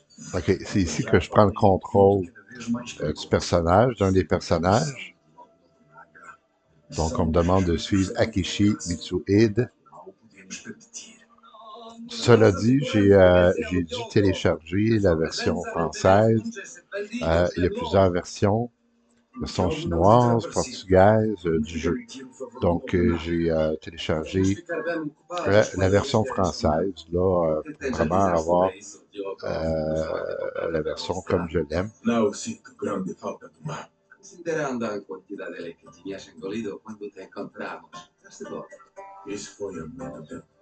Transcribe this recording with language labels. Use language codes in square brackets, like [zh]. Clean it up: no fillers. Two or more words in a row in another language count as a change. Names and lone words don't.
[fr] OK, c'est ici que [pt] Já [fr] je prends le [pt] podem [fr] contrôle [pt] cada vez mais [fr] du [pt] perigoso. [fr] personnage, d'un des [pt] Missão [fr] personnages. [pt] de Nobunaga. [fr] Donc, on me demande de suivre Akishi Mitsuhide. [pt] Não podemos permitir. [fr] Cela dit, j'ai dû télécharger la version française. Il y a plusieurs versions. Version chinoise, portugaise du jeu. Donc, j'ai téléchargé la version française, là, pour vraiment avoir la version comme je l'aime. [pt] Não sinto grande falta do mar. Considerando a quantidade que tinhas engolido quando te encontramos. Estás de volta. Isso foi há muito tempo.